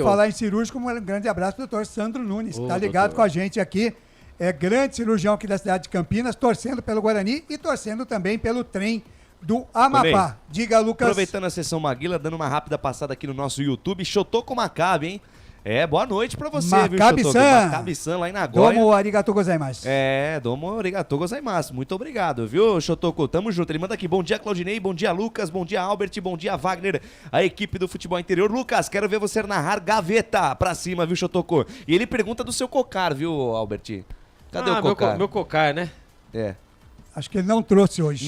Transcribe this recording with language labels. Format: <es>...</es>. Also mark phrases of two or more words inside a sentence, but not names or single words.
<pt>Por falar em cirúrgico, um grande abraço pro doutor Sandro Nunes, que tá ligado doutor com a gente aqui. É grande cirurgião aqui da cidade de Campinas, torcendo pelo Guarani e torcendo também pelo trem do Amapá. Diga, Lucas. Aproveitando a sessão Maguila, dando uma rápida passada aqui no nosso YouTube, Shotoku Maccabi, hein? Boa noite pra você, Maccabi-san. Maccabi-san, lá em Nagoya.</pt> <ja>どうもありがとうございます. どうもありがとうございます.</ja> <pt>Muito obrigado, viu, Shotoku? Tamo junto. Ele manda aqui, bom dia, Claudinei, bom dia, Lucas, bom dia, Albert, bom dia, Wagner, a equipe do futebol interior. Lucas, quero ver você narrar gaveta pra cima, viu, Shotoku? E ele pergunta do seu cocar, viu, Albert? Cadê o cocar? Meu cocar, né? Acho que ele não trouxe hoje.</pt>